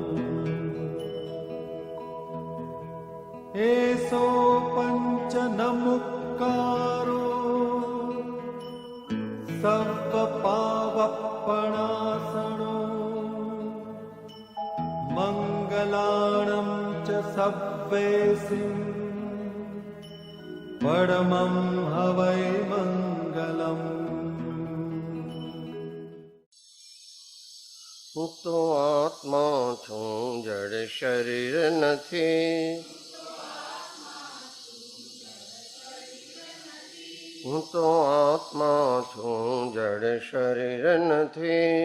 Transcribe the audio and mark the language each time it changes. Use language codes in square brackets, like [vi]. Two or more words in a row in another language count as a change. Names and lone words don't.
[pra] एसो पंच नमुक्कारो सर्वपावपणासनो मंगलाणं च सव्वेसिं परमं हवै मंगलम्। [gu] હું તો આત્મા છું, જડ શરીર નથી. હું તો આત્મા છું, જડ શરીર નથી.